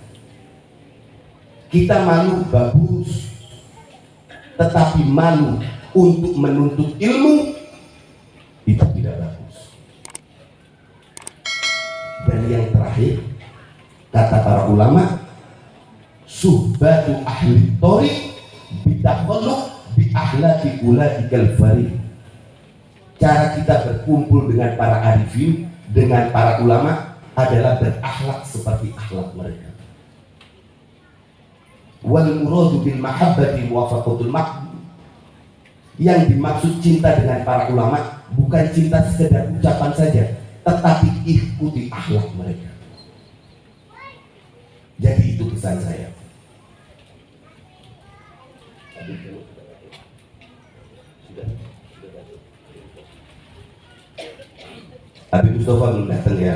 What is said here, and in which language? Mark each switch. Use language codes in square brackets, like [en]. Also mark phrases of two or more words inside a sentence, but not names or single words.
[id] Kita malu bagus, tetapi malu untuk menuntut ilmu itu tidak bagus. Dan yang terakhir, kata para ulama, [ar] صحبة أهل الطريق بالتخلق بأخلاق أولئك الفريق. [id] Cara kita berkumpul dengan para arifin, dengan para ulama adalah berakhlak seperti akhlak mereka. [ar] والمراد بالمحبة موافقة المقبول. [id] Yang dimaksud cinta dengan para ulama bukan cinta sekedar ucapan saja, tetapi ikuti akhlak mereka. Jadi itu pesan saya. Habib Mustafa belum datang ya?